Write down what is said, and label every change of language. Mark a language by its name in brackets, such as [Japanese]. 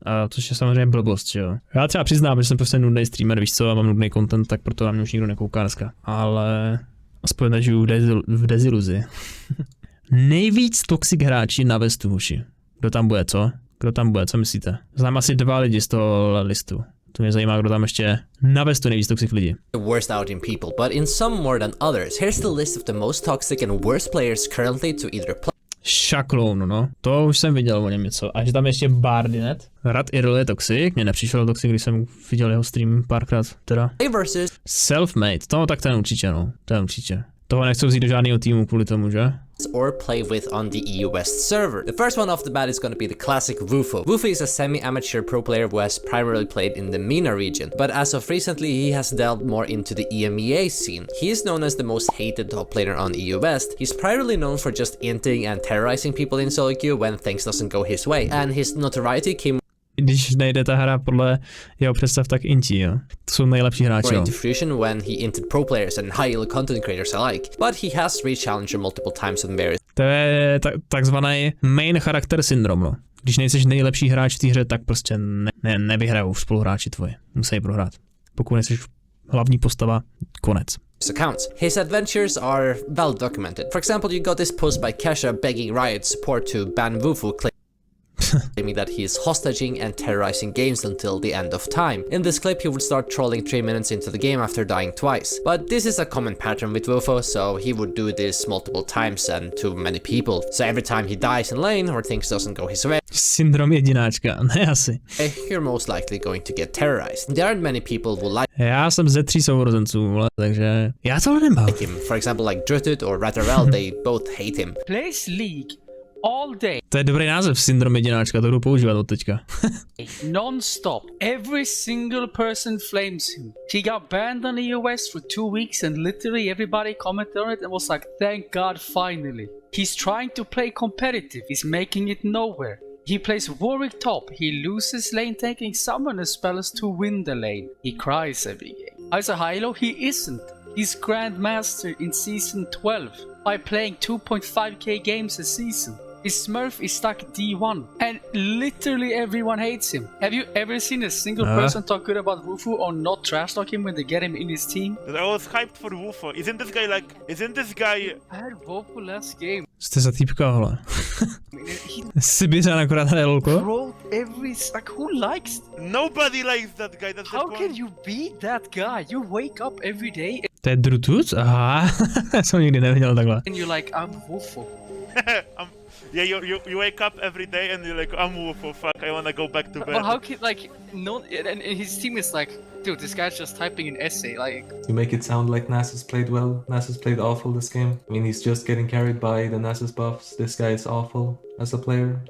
[Czech] A což je samozřejmě blbost, že jo. Já třeba přiznám, že jsem prostě nudný streamer, víš co, a mám nudný content, tak proto na mě už nikdo nekouká dneska. Ale aspoň nežiju v deziluzi. Nejvíc toxic hráči na Vestu, hoši. Kdo tam bude, co? Kdo tam bude, co myslíte? Znám asi 2 lidi z toho listu. To mě zajímá, kdo tam ještě na Vestu nejvíc toxic lidi. [English] The worst out in people, but in some more than others. Here's the list of the most toxic and worst players currently to either play. [Czech] Shakon, no. To už jsem viděl o něm něco. A že tam ještě Binette. Rad Irl je toxic, mně nepřišel toxic, když jsem viděl jeho stream párkrát, teda. Versus Self-made, to tak ten určitě, no. Ten určitě. Toho nechci vzít do žádného týmu kvůli tomu, že? [English] Or play with on the EU West server. The first one off the bat is going to be the classic Wufo. Wufo is a semi-amateur pro player who has primarily played in the MENA region, but as of recently he has delved more into the EMEA scene. He is known as the most hated top player on EU West. He's primarily known for just inting and terrorizing people in solo queue when things doesn't go his way, and his notoriety came [Czech] když nejde ta hra podle jeho představ, tak inti, jo. To jsou nejlepší hráči, [English] into fruition when he inted pro players and high-level content creators alike, but he has reached challenger multiple times on various. [Czech] To je takzvaný main charakter syndrom, no. Když nejseš nejlepší hráč v té hře, tak prostě nevyhrajou spoluhráči tvoji. Musí prohrát. Pokud nejseš hlavní postava, konec. [English] Accounts. His adventures are well documented. For example, you got this post by Kesha begging Riot support to ban Wufo, claiming that he is hostaging and terrorizing games until the end of time. In this clip, he would start trolling 3 minutes into the game after dying twice. But this is a common pattern with Wufo, so he would do this multiple times and to many people. So every time he dies in lane or things doesn't go his way, [Czech] syndrom jedináčka, ne asi. [English] You're most likely going to get terrorized. There aren't many people who like [Czech] Já jsem ze 3 sourozenců, takže já to nemám. [English] him. For example, like Drutut or Ratarel, they both hate him. Plays League all day. [Czech] To je dobrý název, syndrom jedináčka, to budu používat od teďka. [English] Non-stop. Every single person flames him. He got banned on the US for 2 weeks and literally everybody commented on it and was like, thank God, finally. He's trying to play competitive. He's making it nowhere. He plays Warwick top. He loses lane taking summoner spells to win the lane. He cries every game. As a high-low, he isn't. He's Grandmaster in Season 12 by playing 2.5k games a season. His Smurf is stuck D1 and literally everyone hates him. Have you ever seen a single person talk good about Wufo or not trash talk him when they get him in his team? I was hyped for Wufo. Isn't this guy... I had Wufo last game. [Czech] Jste za týpka, hele. Sibiřan akorát hraje lolko. [English] Trolled every... Like, who likes... Nobody likes that guy, that's How the can point. you beat that guy? You wake up every day [Czech] To je Drutut? Aha, já jsem nikdy neviděl takhle. [English] and you're like, I'm Wufo. Yeah, you wake up every day and you're like, I'm Wufo, fuck, I wanna go back to bed. But how can, like, no... And his team is like, dude, this guy's just typing an essay, like... You make it sound like Nasus played well. Nasus played awful this game. I mean, he's just getting carried by the Nasus buffs. This guy is awful as a player.